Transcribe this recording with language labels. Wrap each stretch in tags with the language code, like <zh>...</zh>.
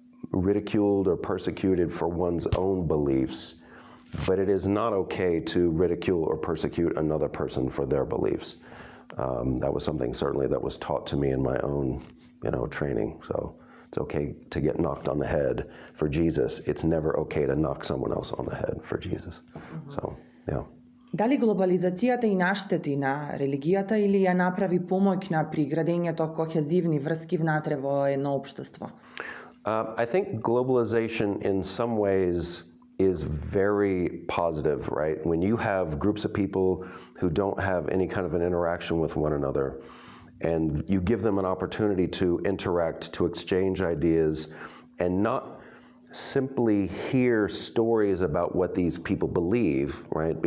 <en>ridiculed or persecuted for one's own beliefs, but it is not okay to ridicule or persecute another person for their beliefs. That was something certainly that was taught to me in my own, training. So it's okay to get knocked on the head for Jesus. It's never okay to knock someone else on the head for Jesus. So, yeah.</en> <mk>Дали глобализацијата и наштети на религијата или ја направи помоќна при градењето кохезивни врски внатре во едно општество?</mk> <en>I think globalization in some ways is very positive, right? When you have groups of people who don't have any kind of an interaction with one another, and you give them an opportunity to interact, to exchange ideas, and not simply hear stories about what these people believe, right?</en>